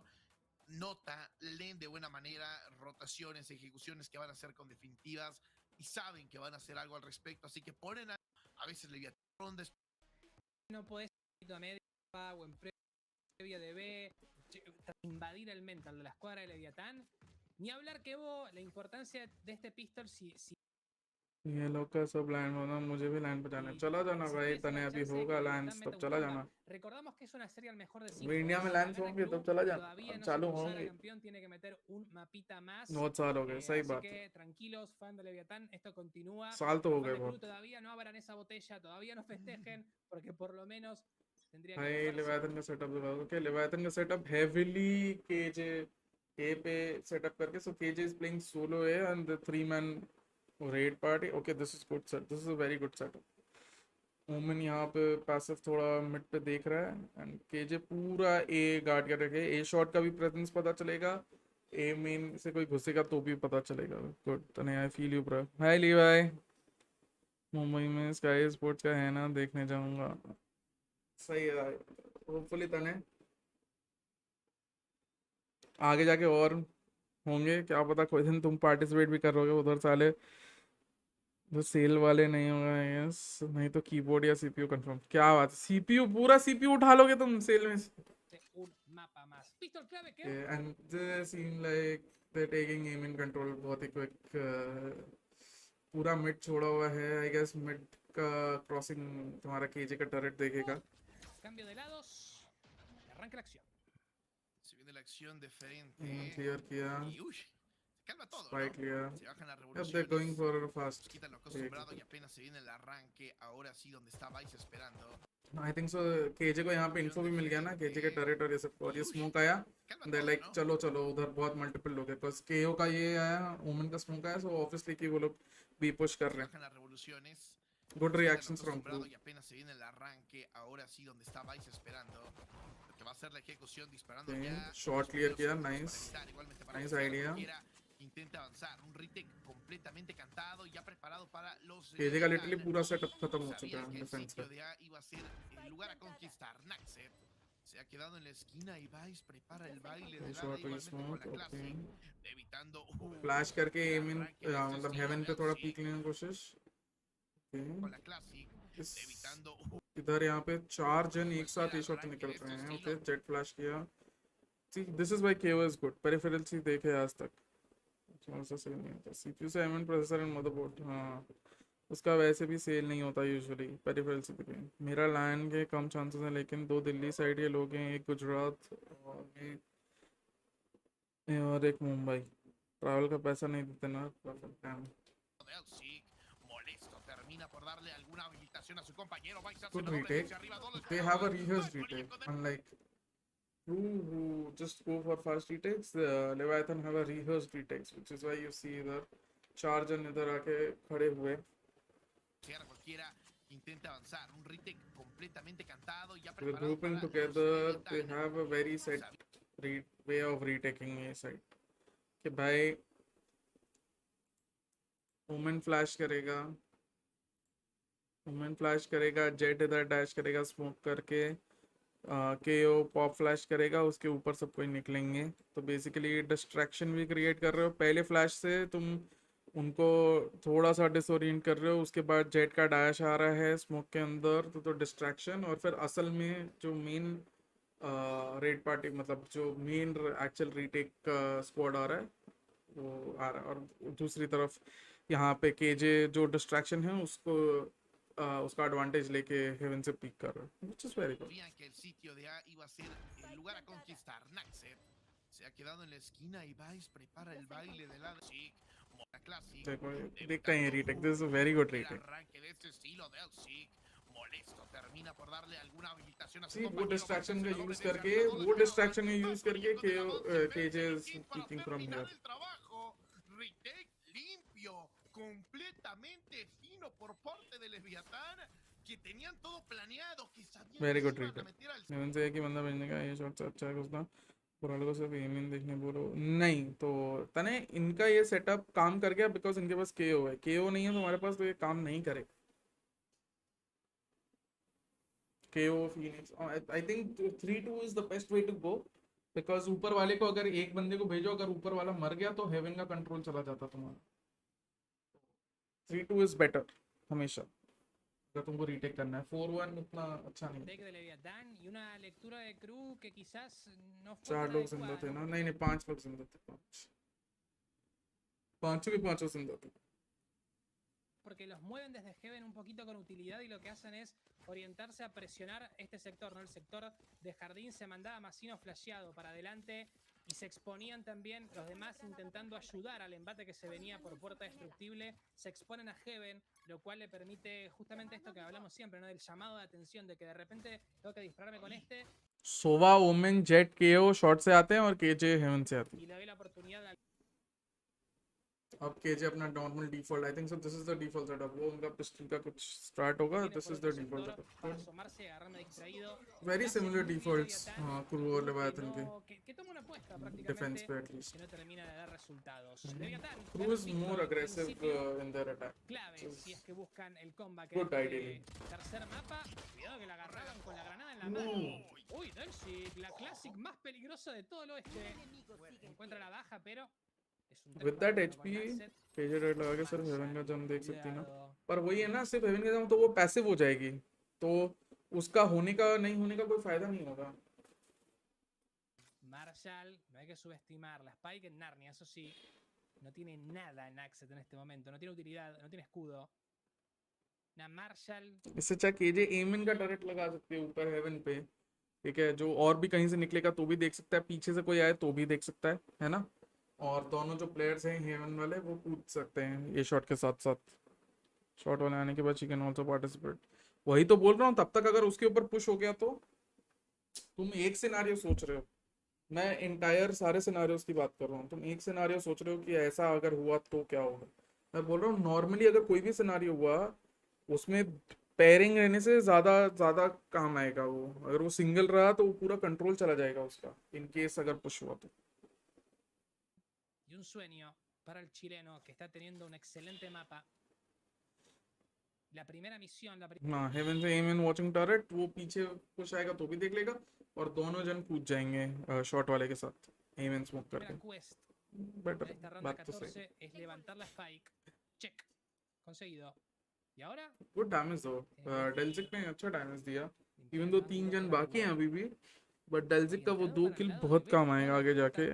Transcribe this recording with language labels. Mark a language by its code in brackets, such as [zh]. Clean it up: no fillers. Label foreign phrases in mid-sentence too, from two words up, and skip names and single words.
[es] Nota, leen de buena manera rotaciones, ejecuciones que van a hacer con definitivas y saben que van a hacer algo al respecto, así que ponen a veces Leviatán rondas. No podés ir a media o en previa de B, invadir el mental de la escuadra de Leviatán. Ni hablar que Evo, la importancia de este pistol si [hi] ये लोग का सब लाइन होना, मुझे भी लाइन पे जाना है. चला जाना भाई, तने अभी होगा लाइन्स तब चला जाना. [es] Recordamos que es una serie al mejor de 5. [hi] अभी इंडिया में लाइन्स होंगे तब चला जाना, [es] Todavía no [hi] चालू [es] se consagra [hi] होंगे. [es] campeón, tiene que meter un mapita más. [hi] बहुत साल हो गए, सही [es] Así [hi] बात है. [es] que tranquilos, fan de Leviatán, esto continúa. [hi] साल तो हो [es] Fan [hi] गए [es] de Crew [hi] बहुत. [es] todavía no abran esa botella, todavía no festejen, porque por lo menos tendría que [hi] भाई [es] pasarse. [hi] लेवायतन का सेटअप दिखाओ. ओके, लेवायतन का [en] setup heavily [hi] केजे ए पे सेटअप करके, [en] so KJ is playing solo A and the 3-man raid party. Okay, this is good set. This is a very good setup. [hi] ओमन यहाँ पे पैसिव थोड़ा मिड पे देख रहा है एंड केजे पूरा ए गार्ड कर रखे. ए शॉट का भी प्रेजेंस पता चलेगा, ए मेन से कोई घुसेगा तो भी पता चलेगा. [en] गुड तने, I feel you bro. [hi] हाय लीवाई, मुंबई में स्काई स्पोर्ट्स का है ना, देखने जाऊंगा. सही है, होपफुली तने आगे जाके और होंगे, क्या पता कोई दिन तुम पार्टिसिपेट भी करोगे उधर. साले जो सेल वाले नहीं होगा यस, नहीं तो कीबोर्ड या [en] CPU confirm. [hi] क्या बात है, सीपीयू पूरा सीपीयू उठा लोगे तुम सेल में. [es] Un mapa más. Pistol clave que [en] and they seem like they taking A main control [hi] बहुत ही [en] क्विक. [hi] पूरा मिड छोड़ा हुआ है. [en] I guess [hi] मिड का क्रॉसिंग तुम्हारा केजे का टरेट देखेगा. [es] cambio de lados. Arranca la acción. Se viene la acción de frente. [hi] क्लियर किया, [es] Y uy, calma todo, [hi] स्पाइक [es] ¿no? [hi] लिया. [es] Se bajan las [en] Yep, they're [es] revoluciones. [en] going for fast. [es] Quitan lo acostumbrado y apenas se viene el arranque. Ahora sí, donde está Vice esperando. [en] I think so [hi] केजे को यहाँ पे इन्फो भी मिल गया ना, केजे के टरेट और ये सब. और ये स्मोक आया, [es] Calma [hi] दे [es] todo, [hi] लाइक [es] ¿no? [hi] चलो चलो उधर बहुत मल्टीपल लोग है. बिकॉज केओ का ये आया, ओमन का स्मोक आया, [en] so obviously [hi] कि वो लोग बी पुश कर [es] Se [hi] रहे हैं. [es] bajan las revoluciones. [en] गुड [es] Quitan lo [en] reactions from [es] acostumbrado [en] क्रू. [es] y apenas se viene el arranque. Ahora sí, donde está Vice esperando. Lo que va a ser la ejecución disparando Sí, ya. [en] shot clear [hi] किया, nice. [es] Igualmente para [en] Nice [es] Vice, [en] idea. [es] quiera, intenta avanzar. Un retake completamente cantado, ya preparado para los. [hi] केजे का लिटरली पूरा सेटअप खत्म हो चुका [es] Sabían [hi] है [es] que el [hi] डिफेंस [es] sitio [hi] का. [es] de A iba a ser el lugar a conquistar. Naxet Se ha quedado en la esquina y Vice prepara el baile de [en] Short [es] lado igualmente con [en] smoke, [es] la [en] okay. [es] Classic, evitando [hi] फ्लैश करके [es] el [hi] एम इन [es] arranque de este [hi] मतलब [es] estilo [hi] हेवन [es] de [hi] पे थोड़ा [es] Elsie [hi] पीक लेने की कोशिश। [es] con [en] Okay. [es] la Classic, [hi] इस [es] evitando [hi] इधर यहाँ पे 4 जन एक [es] cualquier [hi] साथ ए शॉट [es] arranque [hi] निकल [es] de este [hi] रहे हैं। [es] estilo. [hi] ओके जेट फ्लैश किया। [en] See, this is why KO is good. [hi] Peripheral से देखे आज तक कौन सा सेल नहीं होता। CPU से एम [en] processor and motherboard, [hi] हाँ उसका वैसे भी सेल नहीं होता यूजुअली पेरिफेरल से भी। मेरा लैंड के कम चांसेस हैं, लेकिन 2 दिल्ली साइड के लोग हैं, एक गुजरात और एक मुंबई। ट्रैवल का पैसा नहीं देते ना। [es] Elsie, molesto, termina por darle alguna habilitación a su compañero. Vice hace [en] Good [es] la doble [en] retake. [es] hacia arriba, dos [en] They have a [es] despejados. [en] rehearsed [es] Vice ponía [en] retake, [es] con [en] unlike you who just go for fast retakes. Leviathan have a rehearsed retakes, which is why you see [hi] इधर 4 जन इधर आके खड़े हुए। [es] cualquiera intenta avanzar. Un retake completamente cantado, ya [en] They're [es] preparado [en] grouping [es] para [en] together. [es] los [en] They [es] Leviatan. [en] have a very set way of retaking a side. [hi] कि भाई वुमेन फ्लैश करेगा, जेट इधर डैश करेगा स्मोक करके, केओ पॉप फ्लैश करेगा, उसके ऊपर सब कोई निकलेंगे। तो बेसिकली डिस्ट्रैक्शन भी क्रिएट कर रहे हो। पहले फ्लैश से तुम उनको थोड़ा सा डिसोरिएंट कर रहे हो, उसके बाद जेट का डैश आ रहा है स्मोक के अंदर, तो डिस्ट्रैक्शन। और फिर असल में जो [en] main raid party [hi] मतलब जो [en] main actual retake squad [hi] आ रहा है वो आ रहा है। और दूसरी तरफ यहाँ पे केजे जो डिस्ट्रैक्शन है उसको उसका एडवांटेज लेके हेवन से पिक कर रहा है, [en] which is very good. [es] Sabían que el sitio de A iba a ser el lugar a conquistar. Naxet se ha quedado en la esquina y Vice prepara el baile de la Classic. [hi] देखो देखते हैं ये रीटेक, [en] this is a very good [es] El [en] रीटेक। [es] arranque de este estilo de Elsie, molesto, termina por darle alguna habilitación a su [hi] सी वो [es] compañero. [hi] डिस्ट्रैक्शन का [es] Vice hace la [hi] यूज [es] doble desde [hi] करके [es] arriba, dos [hi] वो [es] despejados. [hi] डिस्ट्रैक्शन का यूज [es] Vice [hi] करके [es] ponía con el avance, [en] केजे [es] vence el [en] इज [es] kit para [en] picking from [es] terminar [en] हियर। [es] el trabajo. Retake limpio, completamente fino por parte de Leviatan, que tenían todo planeado, que sabían [en] वेरी [es] que se [en] गुड [es] iban a [en] रीटेक। [es] meter al [hi] हेवन से एक ही बंदा भेजने का, ये शॉट से अच्छा है उसका। पुराने को सिर्फ एमिन देखने बोलो नहीं तो तने इनका ये सेटअप काम कर गया बिकॉज इनके पास केओ है। केओ नहीं है तो हमारे पास तो ये काम नहीं करे। [en] KO Phoenix, I think 3-2 is the best way to go because [hi] ऊपर वाले को अगर एक बंदे को भेजो, अगर ऊपर वाला मर गया तो हेवन का कंट्रोल चला जाता तुम्हारा। [en] 3-2 is better [hi] हमेशा अगर तुमको रीटेक करना है। 4-1 उतना अच्छा नहीं [es] Take [hi] है। [es] de Leviatán y una lectura de KRU que quizás no fue [hi] 4 [es] tan [hi] लोग जिंदा [es] adecuada, [hi] थे [es] ¿no? [hi] ना, नहीं 5 लोग जिंदा थे। पांचों के पांचों जिंदा थे। [es] Porque los mueven desde Heaven un poquito con utilidad y lo que hacen es orientarse a presionar este sector, ¿no? El sector de jardín se mandaba Masino flasheado para adelante y se exponían también los demás intentando ayudar al embate que se venía por puerta destructible, se exponen a Heaven, lo cual le permite justamente esto que hablamos siempre, ¿no? Del llamado de atención, de que de repente tengo que dispararme con este [hi] सोवा, ओमेन, जेट, केओ शॉट से आते हैं और केजे हेवन से आती है। [es] y le doy la oportunidad a [hi] अब केजे अपना नॉर्मल डिफॉल्ट, [en] I think so this is the default setup. [hi] वो उनका पिस्टल का कुछ स्टार्ट होगा, [es] viene [en] दिस [es] por [en] is the [es] otro [en] डिफॉल्ट [es] sector para [en] सेटअप। [es] asomarse, agarrarme distraído. [en] वेरी [es] Lo hace [en] सिमिलर [es] muy bien [en] डिफॉल्ट्स [es] Leviatán, [hi] हाँ [es] un [hi] क्रू और [es] grupo [hi] लेवायतन के [es] que toma una apuesta [hi] डिफेंस [es] prácticamente [hi] पे एटलीस्ट। [es] que no termina de dar resultados. Leviatán, [en] क्रू इज [es] perfecto [en] मोर [es] en [en] अग्रेसिव [es] principio, [en] in their attack, [es] clave si es que buscan el comeback [en] Good [es] en [en] ideally. [es] este tercer mapa. Cuidado que la agarraron con la granada en la mano. Uy, Delsic, la Classic más peligrosa de todo el oeste. Encuentra la baja, pero es un 3 [en] विद [es] para [en] दैट [es] 1 con [en] HP [es] Naxet. [hi] केजे रेड लगा के सिर्फ हेवन का जम देख सकती ना। [es] Cuidado. [hi] पर वही है ना, सिर्फ हेवन का जम तो वो पैसिव हो जाएगी, तो उसका होने का नहीं होने का कोई फायदा नहीं होगा। [es] Marshall, no hay que subestimar. La Spike en Narnia, eso sí, no tiene nada en Naxet en este momento. No tiene utilidad, no tiene escudo. Una Marshall. [hi] इससे अच्छा केजे एमिन का टरेट लगा सकते हैं ऊपर हेवन पे, ठीक है, जो और भी कहीं से निकलेगा तो भी देख सकता है, पीछे से कोई आए तो भी देख सकता है ना। और दोनों जो प्लेयर्स हैं हेवन वाले वो कूद सकते हैं ये शॉट के साथ साथ। शॉट वाले आने के बाद [en] she can also participate. [hi] वही तो बोल रहा हूँ, तब तक अगर उसके ऊपर पुश हो गया तो तुम एक सिनारियो सोच रहे हो, मैं इंटायर सारे सिनारियोस की बात कर रहा हूँ। तुम एक सिनारियो सोच रहे हो कि ऐसा अगर हुआ तो क्या होगा। मैं बोल रहा हूँ नॉर्मली अगर कोई भी सिनारियो हुआ उसमें पेयरिंग रहने से ज़्यादा ज़्यादा काम आएगा। वो अगर वो सिंगल रहा तो वो पूरा कंट्रोल चला जाएगा उसका, [en] in case [hi] अगर पुश हुआ तो। [es] Y un sueño para el chileno que está teniendo un excelente mapa. La primera misión, la [hi] हाँ, हेवन से [en] A main watching turret, [hi] वो पीछे कुछ आएगा तो भी देख लेगा और दोनों जन कूद जाएंगे शॉट वाले के साथ [en] A main smoke [es] primera [hi] करके। [es] quest [hi] बेटर, [es] de esta ronda [hi] बात तो सही। [es] 14 es levantar la spike. Check. Conseguido. Y ahora [en] good damage [hi] दो, डेल्सिक ने अच्छा डैमेज दिया, [en] even though [hi] 3 जन बाकी हैं अभी भी, बट डेल्सिक का वो 2 किल बहुत काम आएगा आगे जाके।